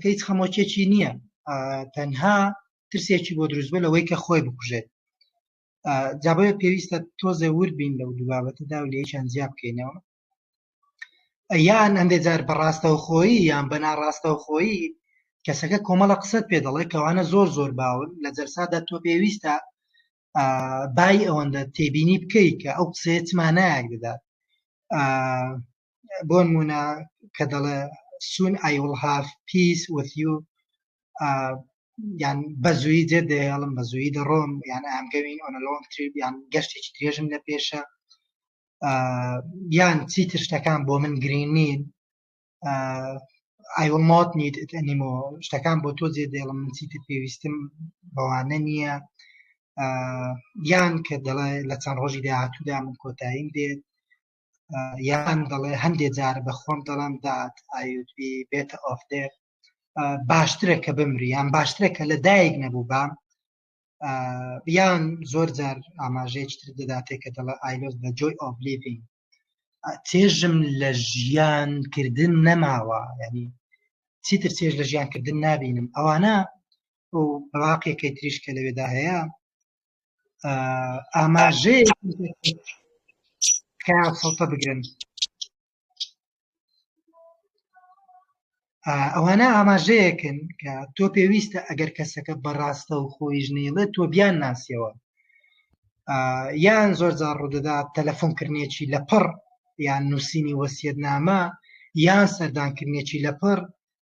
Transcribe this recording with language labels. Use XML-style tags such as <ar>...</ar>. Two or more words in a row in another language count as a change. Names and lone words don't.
<ckb>هیچ خەمۆچێکی نییە تەنها ترسێکی بۆ دروست بوو لەوەی کە خۆی بکوژێت جابۆیە پێویستە تۆزە وربین لەو دوو بابەتەدا و لێیان زیاب بکەینەوە یان هەندێک جار بەڕاستەوخۆیی یان بە ناڕاستەوخۆیی کەسەکە کۆمەڵە قسەت پێ دەڵێ کەوانە زۆر باون لە جەرسادا تۆ پێویستە بای ئەوەندە تێبینی بکەیت کە ئەو قسەیە چمانایەک دەدات بۆ نمونە کە دەڵێ</ckb> <en>soon I will have peace with you</en> <ckb>یان بەزوویی جێ دەهێڵم بەزوویی دەڕۆم یان</ckb> <en>I'm going on a long trip</en> <ckb>یان گەشتێکی درێژم لە پێشە یان چیتر شتەکان بۆ من گرنگ نین</ckb> <en>I will not need it anymore</en> <ckb>شتەکان بۆ تۆ جێ دێڵم من چیتر پێویستم بەوانە نییە یان کە دەڵێ لە چەند ڕۆژی داهاتوودا من کۆتاییم دێت یان دەڵێ هەندێک جار بە خۆم دەڵێم</ckb> <en>that I would be better off there</en> <ckb>باشترە کە بمری یان باشترە کە لە دایک نەبوو بام یان زۆر جار ئاماژەیەکی تر دەداتێ کە دەڵێ</ckb> <en>I lost the joy of living</en> <ckb>چێژم لە ژیانکردن نەماوە ینی چیتر چێژ لە ژیانکردن نابینم ئەوانە و بەواقعەکەی تریش کە لەوێدا هەیە ئاماژەیە سەڵتە بگرن ئەوانە ئاماژەیەکن کە تۆ پێویستە ئەگەر کەسەکە بەڕاستە و خۆی ژنێڵێت تۆ بیان ناسیەوە یان زۆر جار ڕوودەدات تەلەفۆنکردنێکی لەپڕ یان نووسینی وەسیەتنامە یان سەردانکردنێکی لەپڕ</ckb>